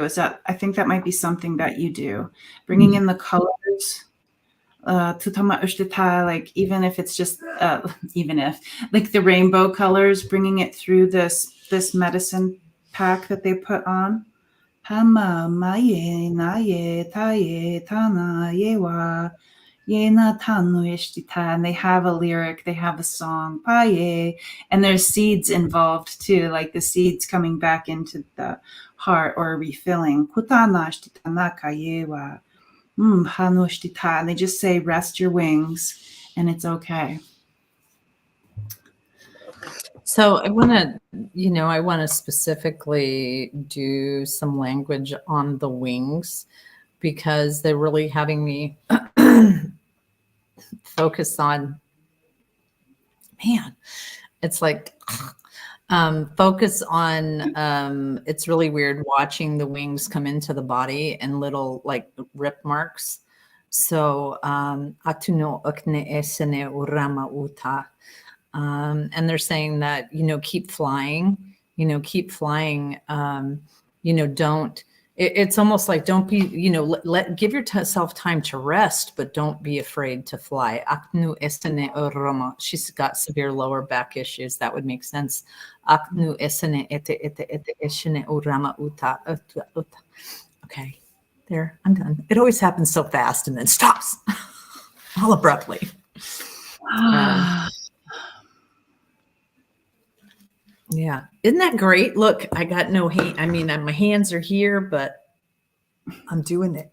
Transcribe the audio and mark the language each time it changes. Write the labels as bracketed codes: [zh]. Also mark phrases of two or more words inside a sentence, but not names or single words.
[en] I think that might be something that you do. Bringing in the colors like even if it's just even if like the rainbow colors, bringing it through this medicine pack that they put on. Hama maye na ye ta ye tana ye wa ye na tanu ishtita. And they have a lyric, they have a song, paye, and there's seeds involved too, like the seeds coming back into the heart or refilling. Kutana ishtita na ka ye wa. And they just say, rest your wings and it's okay. so I want to specifically do some language on the wings because they're really having me focus on, man, it's like, focus on, it's really weird watching the wings come into the body and little like rip marks. So, atuno okne esene urama uta. And they're saying that, keep flying, keep flying. Don't, it's almost like don't be, give yourself time to rest, but don't be afraid to fly. Aknu esene urama. She's got severe lower back issues. That would make sense. Aknu esene ete esene urama uta. Okay, there, I'm done. It always happens so fast and then stops all abruptly. Yeah. Isn't that great? Look, I got no hand. I mean, my hands are here, but I'm doing it.